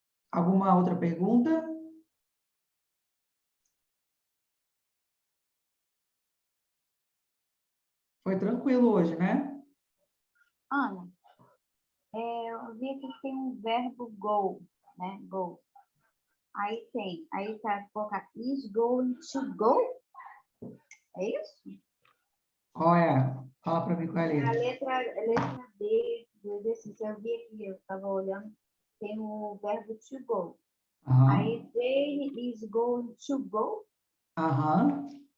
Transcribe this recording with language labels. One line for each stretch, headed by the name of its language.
Portuguese: Alguma outra pergunta? Foi tranquilo hoje, né? Ana, eu vi aqui que tem um verbo go, né? Go. Aí tá colocar is going to go? É isso? Olha, fala para mim qual é a A letra. letra D do exercício, eu vi aqui, eu estava olhando, tem o verbo to go. Aí, Aham.
English: Jane is going to go?
Portuguese: Aham.